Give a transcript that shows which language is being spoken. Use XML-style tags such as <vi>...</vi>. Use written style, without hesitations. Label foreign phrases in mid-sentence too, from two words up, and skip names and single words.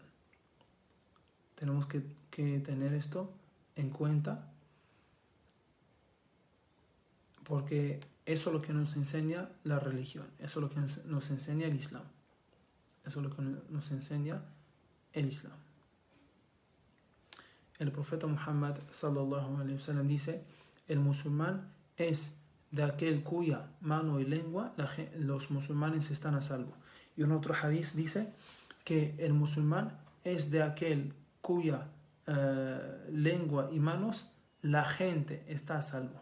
<es>Tenemos que tener esto en cuenta, porque eso es lo que nos enseña la religión, eso es lo que nos enseña el Islam, eso es lo que nos enseña el Islam. El profeta Muhammad</es> <ar>صلى الله عليه وسلم</ar> <es>dice: el musulmán es de aquel cuya mano y lengua los musulmanes están a salvo. Y en otro hadith dice que el musulmán es de aquel cuya lengua y manos la gente está a salvo.</es>